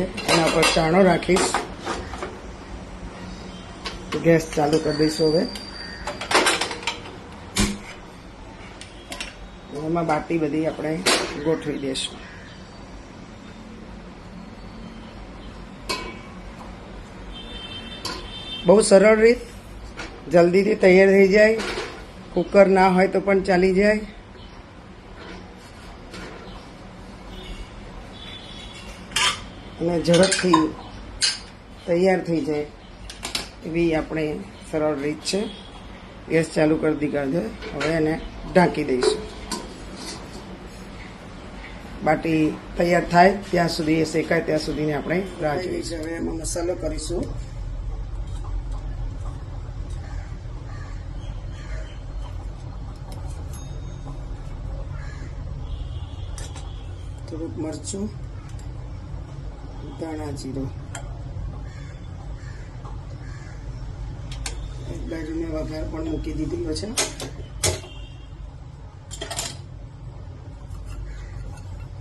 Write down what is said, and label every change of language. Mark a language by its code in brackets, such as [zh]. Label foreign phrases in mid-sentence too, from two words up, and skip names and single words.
[gu] એના પર ચાણો રાખીશ। ગેસ ચાલુ કર દઈશું। હવે એમાં બાટી બધી આપણે ગોઠવી દેશું। બહુ સરળ રીત, જલ્દી થી તૈયાર થઈ જાય। કુકર ના હોય તો પણ ચાલી જાય। અને ઝડપથી તૈયાર થઈ જાય એવી આપણે સરળ રીત છે। ગેસ ચાલુ કરી દીધો। હવે એને ઢાંકી દઈશું। બાટી તૈયાર થાય ત્યાં સુધી એ શેકાય ત્યાં સુધીની આપણે રાહ જોઈશું। હવે એમાં મસાલો કરીશું। થોડુંક મરચું, ધાણા જીરો, એક બાજુ માં વઘાર પણ મૂકી દીધેલો છે।